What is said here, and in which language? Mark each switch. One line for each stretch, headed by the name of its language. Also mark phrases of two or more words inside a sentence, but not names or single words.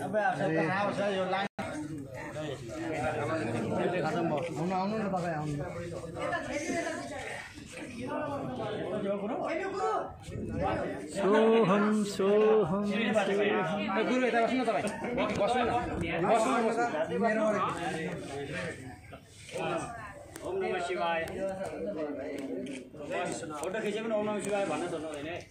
Nepali: आउनु न तपाईँ आउनु
Sanskrit: सोहम सोहम
Nepali: गुरु यता बस्नु न तपाईँ बस्नु
Sanskrit: ओम नमः शिवाय
Nepali: फोटो खिचे पनि
Sanskrit: ओम नमः शिवाय
Nepali: भन्न सक्नु हुँदैन